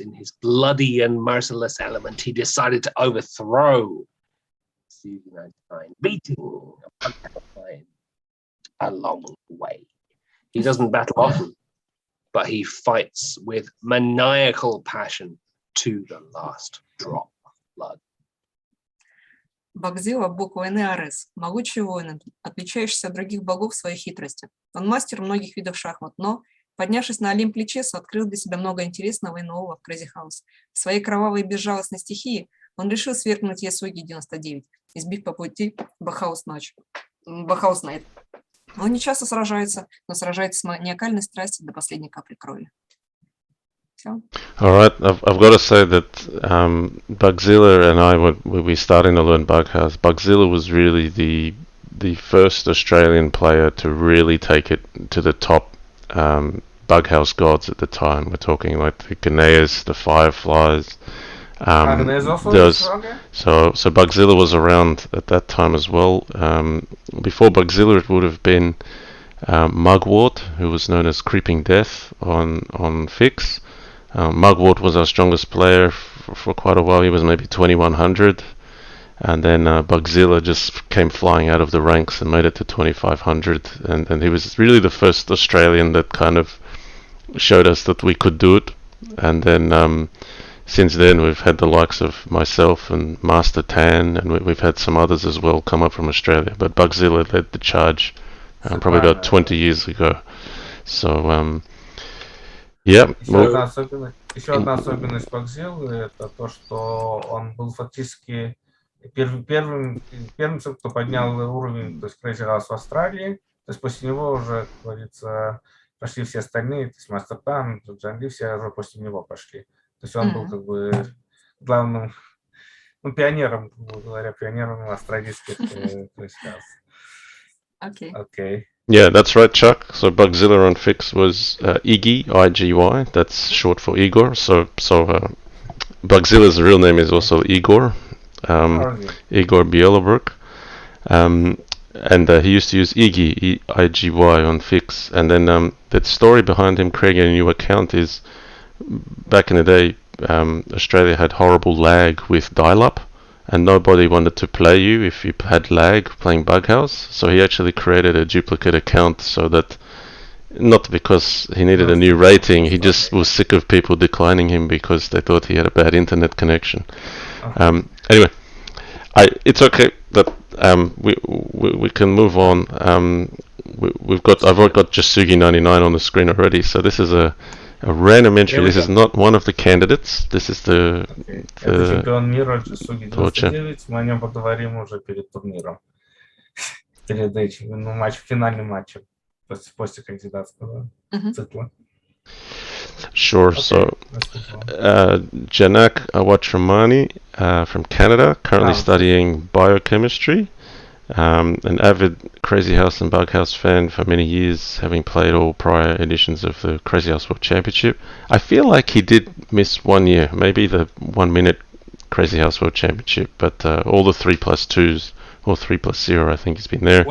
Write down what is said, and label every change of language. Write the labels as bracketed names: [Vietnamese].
[English] In his bloody and merciless element, he decided to overthrow CV99, beating along the way. He doesn't battle often, but he fights with maniacal passion to the last drop of blood. [Russian] Bugzilla, бог войны Арес, могучий воин, отличающийся от других богов своей хитростью. Он мастер многих видов шахмат, но, поднявшись на Олимп Личеса, открыл для себя много интересного и нового в Crazyhouse. В своей кровавой и безжалостной стихии он решил свергнуть Ясуги 99, избив по пути Bughouse Найт. Он не часто сражается, но сражается с маниакальной страстью до последней капли крови. Все. [English] All right, I've got to say that Bugzilla and I, when we starting to learn Bughouse, Bugzilla was really the first Australian player to really take it to the top Bughouse gods at the time. We're talking like the Ganeas, the Fireflies. So Bugzilla was around at that time as well. Before Bugzilla, it would have been Mugwort, who was known as Creeping Death on Fix. Mugwort was our strongest player for quite a while. He was maybe 2100, and then Bugzilla just came flying out of the ranks and made it to 2500, and he was really the first Australian that kind of showed us that we could do it. And then since then we've had the likes of myself and Master Tan, and we've had some others as well come up from Australia, but Bugzilla led the charge probably about 20 years ago. So yeah. [Russian] Еще одна особенность Bugzilla — это то, что он был фактически первым, кто поднял уровень, то есть Crazyhouse в Австралии. То есть после него уже, как говорится, пошли все остальные, то есть Master Tan, Джанли, все уже после него пошли. То есть он был как бы главным, пионером, грубо говоря, пионером австралийских Crazyhouse. [English] Okay. Yeah, that's right, Chuck. So Bugzilla on Fix was Iggy, I-G-Y. That's short for Igor. So Bugzilla's real name is also Igor, Igor Bielobrook. And he used to use Iggy, I-G-Y on Fix. And then the story behind him creating a new account is, back in the day, Australia had horrible lag with dial-up, and nobody wanted to play you if you had lag playing Bughouse. So he actually created a duplicate account so that, not because he needed a new rating, he just was sick of people declining him because they thought he had a bad internet connection. Anyway, it's okay that we can move on. I've got Jatsuki 99 on the screen already. So this is a A random entry. Here we This is go. not one of the candidates. This is the [Russian] Это чемпион мира Jatsuki [English] World 99. [Russian] Мы о нем поговорим уже перед турниром. Перед этим, финальным матчем. После кандидатского цикла. [English] Sure. Okay, So, let's move on. Janak Awatramani from Canada, currently studying biochemistry. An avid Crazyhouse and Bughouse fan for many years, having played all prior editions of the Crazyhouse World Championship. I feel like he did miss 1 year, maybe the 1 minute Crazyhouse World Championship, but all the 3+2s or 3+0, I think he's been there.